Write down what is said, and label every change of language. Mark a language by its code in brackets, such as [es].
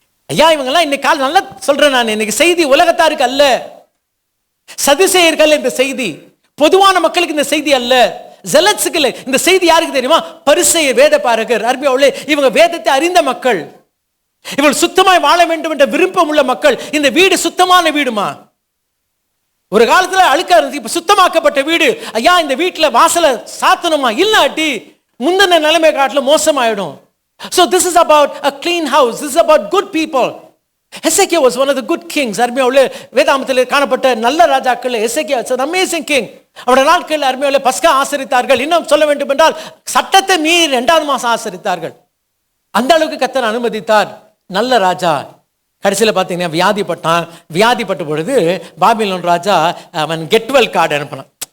[ta] இவங்கெல்லாம் இன்னைக்கு கால நல்லா சொல்றேன் நான். இன்னைக்கு செய்தி உலகத்தாருக்கு அல்ல, சதுசேயர்கள் இந்த செய்தி, பொதுவான மக்களுக்கு இந்த செய்தி அல்ல, ஜெலட்ஸுக்கு இல்லை. இந்த செய்தி யாருக்கு தெரியுமா? பரிசேயர், வேத பாரகர், அருமையாளே. இவங்க வேதத்தை அறிந்த மக்கள். இவள் சுத்தமாய் வாழ வேண்டும் என்ற விருப்பம் உள்ள மக்கள். இந்த வீடு சுத்தமான வீடுமா? ஒரு காலத்துல அழுக்கா இருந்து இப்ப சுத்தமாக்கப்பட்ட வீடு. இந்த வீட்டுல வாசலை சாத்தணுமா? இல்லாட்டி முந்தின நிலைமை காட்டில மோசமாயிடும். [en] So this is about a clean house. This is about good people. Hezekiah was one of the good kings. [ta] அருமையாவுல வேதாமத்தில் காணப்பட்ட நல்ல ராஜாக்கள் [en] Hezekiah was an amazing king. [ta] அவருடைய நாட்களில் அருமையாவுல பஸ்கா ஆசரித்தார்கள். இன்னும் சொல்ல வேண்டும் என்றால் சட்டத்தை மீறி 2வது மாசம் ஆசரித்தார்கள். அந்த அளவுக்கு கர்த்தர் அனுமதித்தார். நல்ல ராஜா. கடைசியில் பார்த்தீங்கன்னா வியாதிப்பட்ட பொழுது பாபிலோன் ராஜா அவன் கெட்வெல் கார்டு அனுப்பினான்.